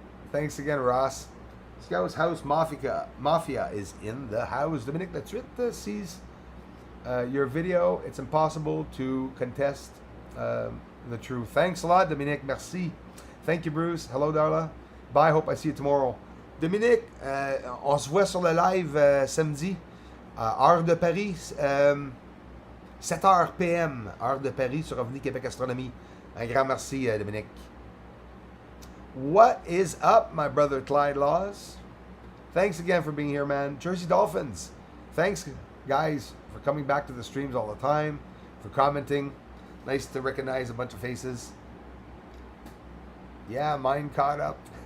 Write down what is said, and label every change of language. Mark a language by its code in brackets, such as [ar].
[en] Thanks again, Ross. Scout's House Mafia is in the house. Dominic Latrutte sees your video. It's impossible to contest the truth. Thanks a lot, Dominic. Merci. Thank you, Bruce. Hello, Darla. Bye. Hope I see you tomorrow. [fr] Dominic, on se voit sur le live samedi, heure de Paris, 7h PM, heure de Paris sur Revenu Québec Astronomy. Un grand merci, Dominic. [en] What is up, my brother Clyde Laws? Thanks again for being here, man. Jersey Dolphins. Thanks, guys, for coming back to the streams all the time, for commenting. Nice to recognize a bunch of faces. Yeah, mine caught up.